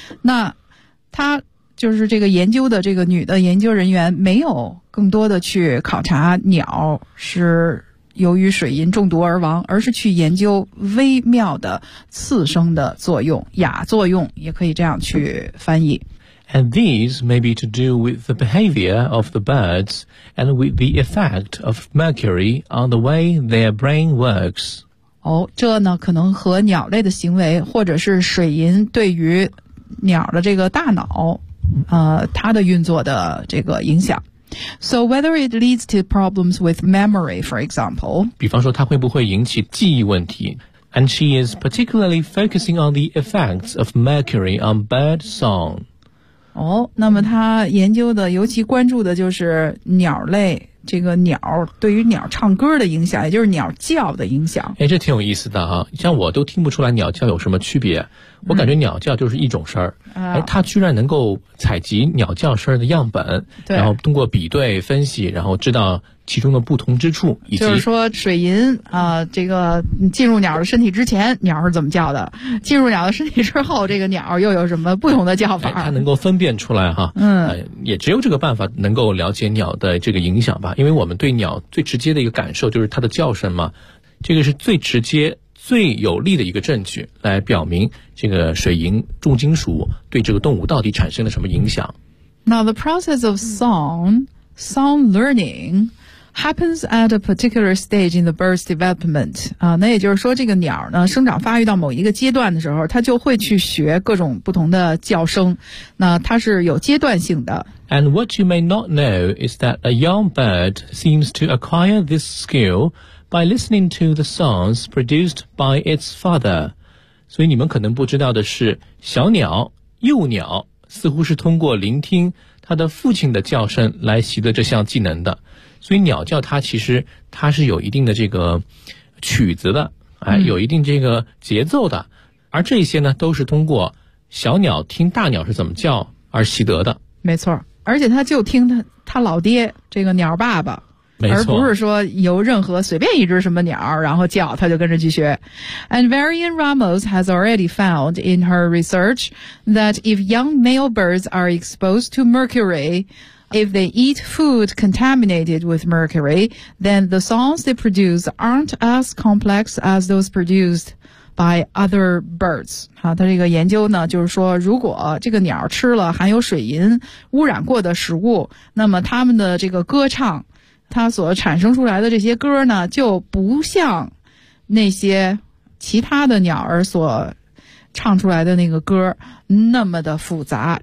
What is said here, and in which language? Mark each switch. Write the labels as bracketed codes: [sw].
[zh] 那他就是这个研究的这个女的研究人员没有更多的去考察鸟是由于水银中毒而亡，而是去研究微妙的次生的作用，亚作用也可以这样去翻译。 [en] And these may be to do with the behavior of the birds and with the effect of mercury on the way their brain works. [zh] 哦，这呢可能和鸟类的行为或者是水银对于鸟的这个大脑它的运作的这个影响。 [en] So whether it leads to problems with memory, for example, [zh] 比方说它会不会引起记忆问题。 [en] And she is particularly focusing on the effects of mercury on bird song. [zh] 哦，那么她研究的尤其关注的就是鸟类，这个鸟对于鸟唱歌的影响，也就是鸟叫的影响。哎，这挺有意思的啊，像我都听不出来鸟叫有什么区别，我感觉鸟叫就是一种声儿，哎，他居然能够采集鸟叫声儿的样本，然后通过比对分析，然后知道其中的不同之处，以及就是说水银啊，这个进入鸟的身体之前鸟是怎么叫的，进入鸟的身体之后这个鸟又有什么不同的叫法，他能够分辨出来哈。嗯，也只有这个办法能够了解鸟的这个影响吧，因为我们对鸟最直接的一个感受就是它的叫声嘛，这个是最直接最有力的一个证据，来表明这个水银重金属对这个动物到底产生了什么影响。 [en] Now the process of sound learning happens at a particular stage in the bird's development. [zh] 那也就是说这个鸟呢生长发育到某一个阶段的时候，它就会去学各种不同的叫声，那它是有阶段性的。 [en] And what you may not know is that a young bird seems to acquire this skill by listening to the songs produced by its father. [zh] 所以你们可能不知道的是，小鸟、幼鸟似乎是通过聆听它的父亲的叫声来习得这项技能的。所以鸟叫它其实它是有一定的这个曲子的，哎，有一定这个节奏的，而这些呢都是通过小鸟听大鸟是怎么叫而习得的。没错，而且它就听它老爹这个鸟爸爸，没错，而不是说由任何随便一只什么鸟然后叫它就跟着去学。 [en] And Varian Ramos has already found in her research that if young male birds are exposed to mercury, If they eat food contaminated with mercury, then the songs they produce aren't as complex as those produced by other birds. [zh] 好，它这个研究呢，就是说，如果这个鸟吃了含有水银污染过的食物，那么它们的这个歌唱，它所产生出来的这些歌呢，就不像那些其他的鸟儿所唱出来的那个歌那么的复杂。